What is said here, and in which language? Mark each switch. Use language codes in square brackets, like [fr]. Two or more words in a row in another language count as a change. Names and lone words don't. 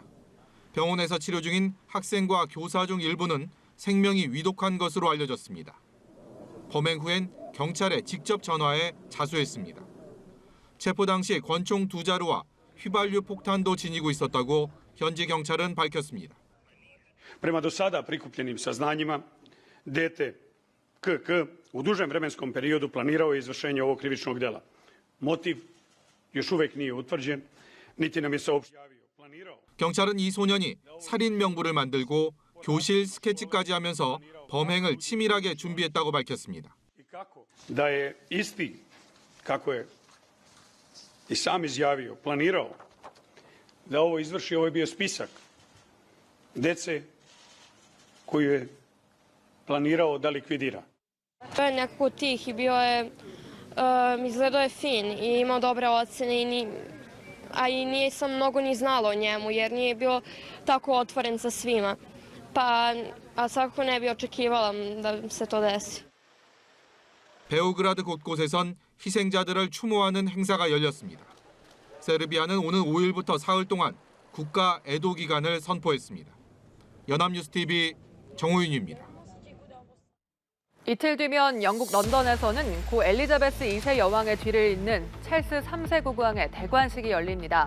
[ko] 병원에서 치료 중인 학생과 교사 중 일부는 생명이 위독한 것으로 알려졌습니다. 범행 후엔 경찰에 직접 전화해 자수했습니다. 체포 당시 권총 2자루와 휘발유 폭탄도 지니고 있었다고 현지 경찰은 밝혔습니다. [sr] Prema do sada prikupljenim saznanjima, dete KK u dužem vremenskom periodu planirao je izvršenje ovog krivičnog dela. Motiv još uvek nije utvrđen, niti nam je saopštavio. [ko] 경찰은 이 소년이 살인 명부를 만들고 교실 스케치까지 하면서 범행을 치밀하게 준비했다고 밝혔습니다. [sr] Da je isti, kako je i sam izjavio, planirao da ovo izvrši, ovo je bio spisak dece koju je planirao da likvidira. Nekako tih i bio je, izgledao je fin i imao dobre ocene, a i nisam mnogo ni znala o njemu jer nije bio tako otvoren sa svima. A svakako ne bi očekivala da se to desi. [ko] 베오그라드 곳곳에선 희생자들을 추모하는 행사가 열렸습니다. 세르비아는 오는 5일부터 사흘 동안 국가 애도 기간을 선포했습니다. 연합뉴스TV 정호윤입니다. 이틀 뒤면 영국 런던에서는 고 엘리자베스 2세 여왕의 뒤를 잇는 찰스 3세 국왕의 대관식이 열립니다.